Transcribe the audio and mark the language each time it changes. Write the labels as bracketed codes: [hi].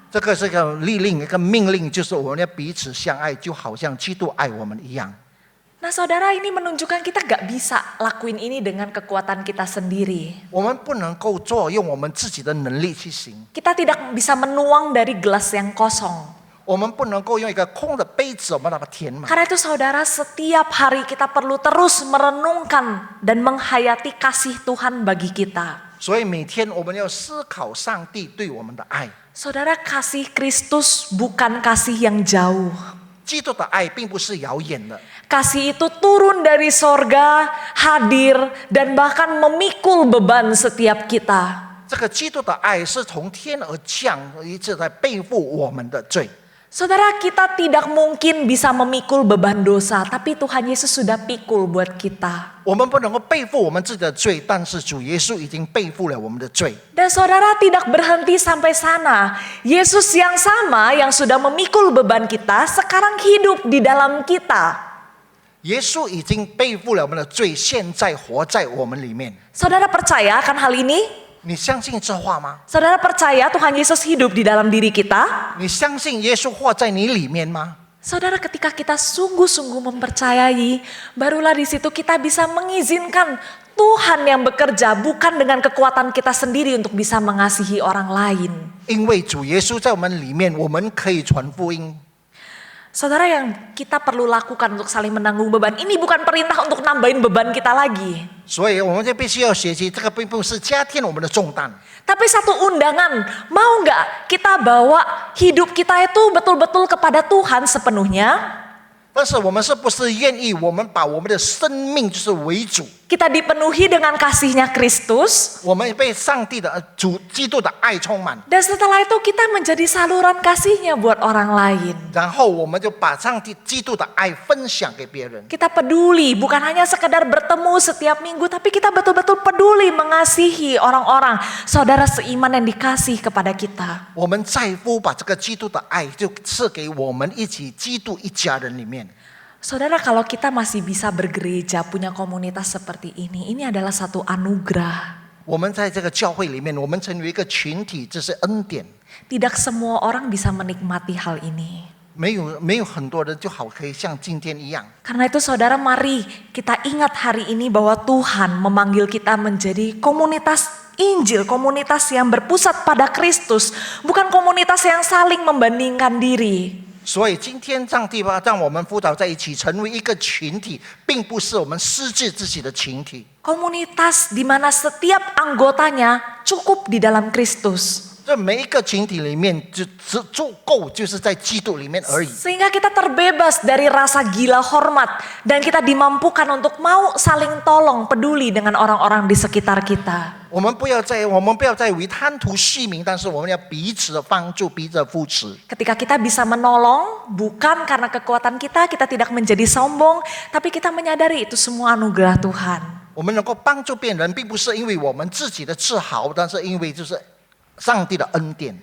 [zh] 这个是个律令，一个命令，就是我们要彼此相爱，就好像基督爱我们一样。 [id] Nah saudara, ini menunjukkan kita gak bisa lakuin ini dengan kekuatan kita sendiri. [zh] 我们不能够做用我们自己的能力去行， [id] Kita tidak bisa menuang dari gelas yang kosong. [zh] 我们不能够用一个空的杯子，我们把它填满。 [id] Karena itu saudara, setiap hari kita perlu terus merenungkan dan menghayati kasih Tuhan bagi kita. [zh] 所以每天我们要思考上帝对我们的爱。 [id] Saudara, kasih Kristus bukan kasih yang jauh. [zh] 基督的爱并不是遥远的， [id] Kasih itu turun dari sorga, hadir, dan bahkan memikul beban setiap kita. [zh] 这个基督的爱是从天而降，一直在背负我们的罪。 [id] Saudara, kita tidak mungkin bisa memikul beban dosa, tapi Tuhan Yesus sudah pikul buat kita. [zh] 我们不能够背负我们自己的罪，但是主耶稣已经背负了我们的罪。 [id] Dan saudara tidak berhenti sampai sana. Yesus yang sama yang sudah memikul beban kita, sekarang hidup di dalam kita. [zh] 耶稣已经背负了我们的罪，现在活在我们里面。 [id] Saudara percaya akan hal ini? [zh] 你相信这话吗？ [id] Saudara percaya Tuhan Yesus hidup di dalam diri kita? [zh] 你相信耶稣活在你里面吗？ [id] Saudara, ketika kita sungguh-sungguh mempercayai, barulah di situ kita bisa mengizinkan Tuhan yang bekerja bukan dengan kekuatan kita sendiri untuk bisa mengasihi orang lain. [zh] 因为主耶稣在我们里面，我们可以传福音。 [id] Saudara, yang kita perlu lakukan untuk saling menanggung beban, ini bukan perintah untuk nambahin beban kita lagi. [zh] 所以我们就必须要学习，这个并不是加添我们的重担， [id] Tapi satu undangan, mau nggak kita bawa hidup kita itu betul-betul kepada Tuhan sepenuhnya? [zh] 但是我们是不是愿意，我们把我们的生命就是为主， [id] Kita dipenuhi dengan kasihnya Kristus, [zh] 我们被上帝的主基督的爱充满， [id] dan setelah itu kita menjadi saluran kasihnya buat orang lain. [zh] 然后我们就把上帝基督的爱分享给别人。 [id] Kita peduli, bukan hanya sekedar bertemu setiap minggu, tapi kita betul-betul peduli mengasihi orang-orang, saudara seiman yang dikasih kepada kita. [zh] 我们在乎把这个基督的爱就赐给我们一起基督一家人里面。 [id] Saudara, kalau kita masih bisa bergereja, punya komunitas seperti ini adalah satu anugerah. [zh] 我们在这个教会里面，我们成为一个群体，这是恩典。 [id] Tidak semua orang bisa menikmati hal ini. [zh] 没有很多人就好可以像今天一样。 [id] Karena itu saudara, mari kita ingat hari ini bahwa Tuhan memanggil kita menjadi komunitas Injil, komunitas yang berpusat pada Kristus, bukan komunitas yang saling membandingkan diri. [zh] 所以今天上帝让我们辅导在一起，成为一个群体，并不是我们失去自己的群体。 [id] Komunitas di mana setiap anggotanya cukup di dalam Kristus. [zh] 这每一个群体里面就只足够，就是在基督里面而已。 [id] Sehingga kita terbebas dari rasa gila hormat dan kita dimampukan untuk mau saling tolong, peduli dengan orang-orang di sekitar kita. [zh] 我们不要再为贪图虚名，但是我们要彼此的帮助，彼此的扶持。 [id] Ketika kita bisa menolong, bukan karena kekuatan kita tidak menjadi sombong, tapi kita menyadari itu semua anugerah Tuhan. [zh] 我们能够帮助别人，并不是因为我们自己的自豪，但是因为就是上帝的恩典。